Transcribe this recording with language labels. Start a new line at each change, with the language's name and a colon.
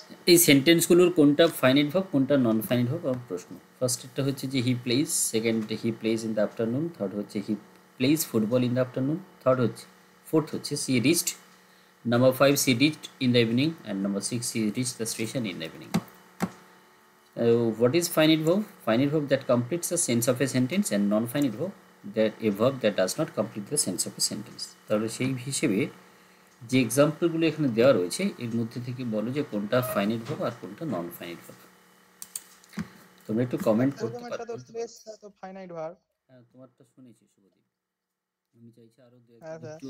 Bangla: এই সেন্টেন্সগুলোর কোনটা finite verb কোনটা নন ফাইনাইট ভার্ব আমার প্রশ্ন। ফার্স্টেরটা হচ্ছে যে
English: He plays, second he plays in the afternoon, third হচ্ছে he plays football in the afternoon, fourth হচ্ছে she reached, number 5 she reached in the evening, and number 6 she reach the station in the evening. What is finite verb? Finite verb that completes the sense of a sentence, and non-finite verb that a verb that does not complete the sense of a sentence.
Bangla: তাহলে সেই হিসেবে যে এক্সাম্পলগুলো এখানে দেওয়া রয়েছে এর মধ্যে থেকে বলো যে কোনটা ফাইনাইট ভার্ব আর কোনটা নন ফাইনাইট ভার্ব। তোমরা একটু কমেন্ট করতে পারো। তো প্লেসটা তো ফাইনাইট ভার্ব। হ্যাঁ, তোমারটা শুনেছি শুভদীপ, আমি চাইছি আরো হ্যাঁ স্যার।